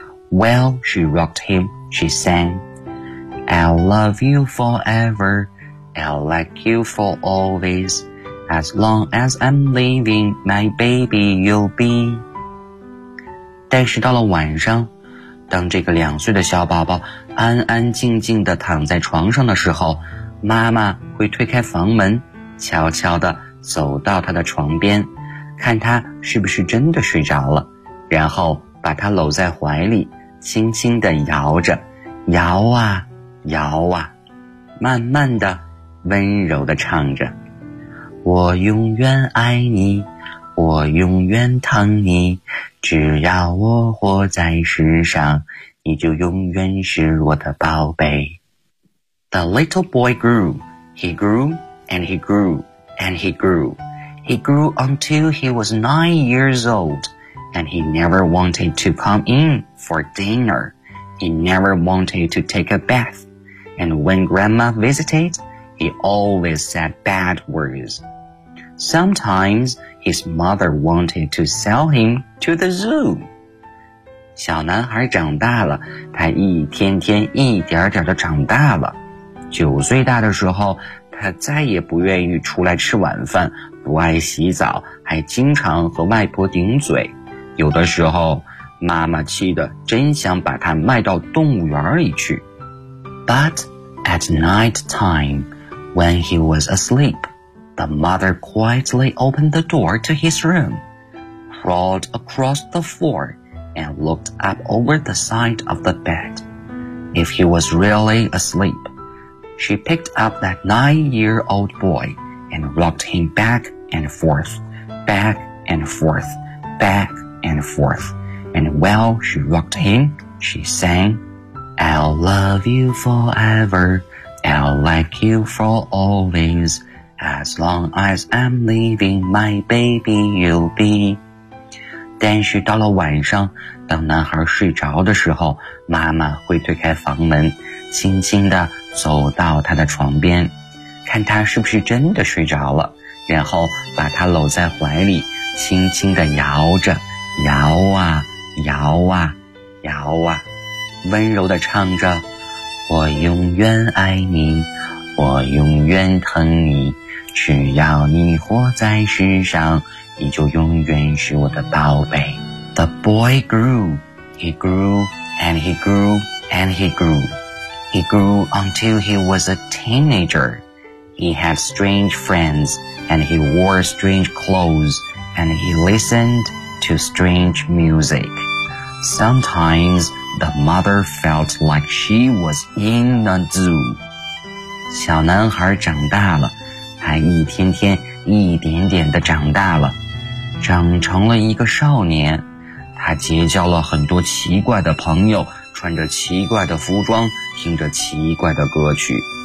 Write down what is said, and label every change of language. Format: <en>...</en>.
<en>While she rocked him, she sang, "I'll love you forever, I'll like you for always, as long as I'm living, my baby you'll be."</en> <zh>但是到了晚上，当这个两岁的小宝宝安安静静地躺在床上的时候，妈妈会推开房门，悄悄地走到他的床边，看他是不是真的睡着了，然后把他搂在怀里，轻轻地摇着，摇啊摇啊，慢慢地温柔地唱着，我永远爱你，我永远疼你，只要我活在世上，你就永远是我的宝贝。</zh> <en>The little boy grew, he grew, and he grew, and he grew. He grew until he was 9 years old, and he never wanted to come in for dinner. He never wanted to take a bath. And when grandma visited, he always said bad words. Sometimes his mother wanted to sell him to the zoo.</en> <zh>小男孩长大了，他一天天一点点的长大了。九岁大的时候，他再也不愿意出来吃晚饭，不爱洗澡，还经常和外婆顶嘴。有的时候，妈妈气得真想把他卖到动物园里去。</zh> <en>But at night time, when he was asleep,The mother quietly opened the door to his room, crawled across the floor, and looked up over the side of the bed. If he was really asleep, she picked up that nine-year-old boy and rocked him back and forth, back and forth, back and forth. And while she rocked him, she sang, "I'll love you forever, I'll like you for always,As long as I'm living, my baby you'll be."</en> <zh>但是到了晚上，当男孩睡着的时候，妈妈会推开房门，轻轻地走到他的床边，看他是不是真的睡着了，然后把他搂在怀里，轻轻地摇着，摇啊摇啊摇啊，温柔地唱着，我永远爱你，我永远疼你，只要你活在世上，你就永远是我的宝贝。</zh> <en>The boy grew, he grew, and he grew, and he grew. He grew until he was a teenager. He had strange friends, and he wore strange clothes, and he listened to strange music. Sometimes the mother felt like she was in a zoo.</en> <zh>小男孩长大了，他一天天一点点地长大了，长成了一个少年。他结交了很多奇怪的朋友，穿着奇怪的服装，听着奇怪的歌曲。</zh>